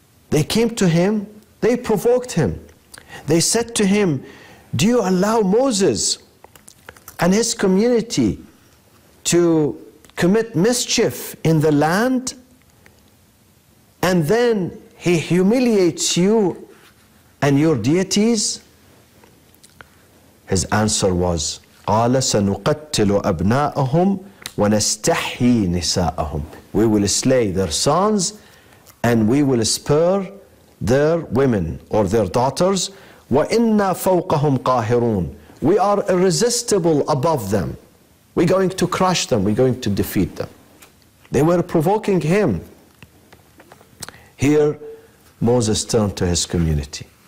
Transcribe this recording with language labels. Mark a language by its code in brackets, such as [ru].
[en] They came to him, they provoked him. They said to him, do you allow Moses and his community to commit mischief in the land? And then he humiliates you and your deities? His answer was, [ar] قَالَ سَنُقَتِّلُ أَبْنَاءَهُمْ وَنَسْتَحْيِي نِسَاءَهُمْ. [en] We will slay their sons and we will spare their women or their daughters. [ar] وَإِنَّا فَوْقَهُمْ قَاهِرُونَ. [en] We are irresistible above them. We're going to crush them. We're going to defeat them. They were provoking him. Here, Moses turned to his community.